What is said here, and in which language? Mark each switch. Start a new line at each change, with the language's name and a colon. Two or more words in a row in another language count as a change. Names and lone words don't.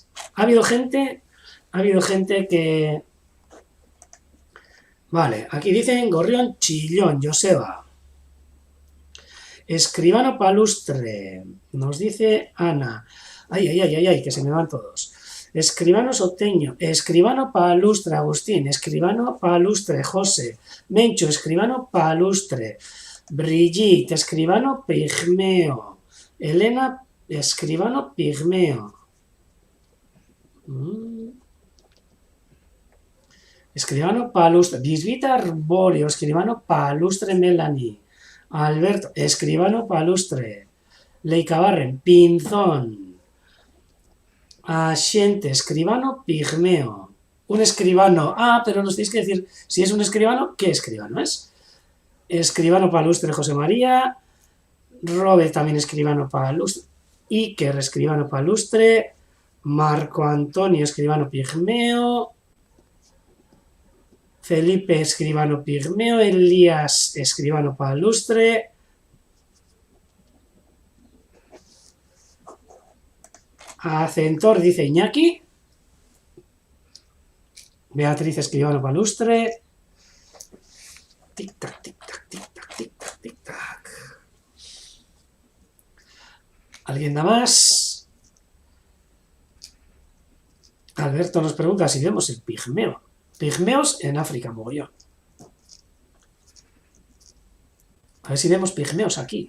Spanish: Ha habido gente que... Vale, aquí dicen gorrión chillón, Joseba. Escribano palustre, nos dice Ana. Ay, que se me van todos. Escribano Soteño, escribano palustre Agustín, escribano palustre José, Mencho, escribano palustre, Brigitte, escribano pigmeo, Elena, escribano pigmeo. Escribano palustre, Bisbita arbóreo, escribano palustre Melanie, Alberto, escribano palustre, Leicabarren, pinzón. Axente, escribano, pigmeo. Un escribano, pero nos tenéis que decir si es un escribano, ¿qué escribano es? Escribano palustre José María, Robert también escribano palustre, Iker escribano palustre, Marco Antonio escribano pigmeo, Felipe escribano pigmeo, Elías escribano palustre, Acentor dice Iñaki, Beatriz escribano palustre, tic-tac, tic-tac, tic-tac, tic-tac, tic-tac. ¿Alguien da más? Alberto nos pregunta si vemos el pigmeo. Pigmeos en África, mogollón. A ver si vemos pigmeos aquí.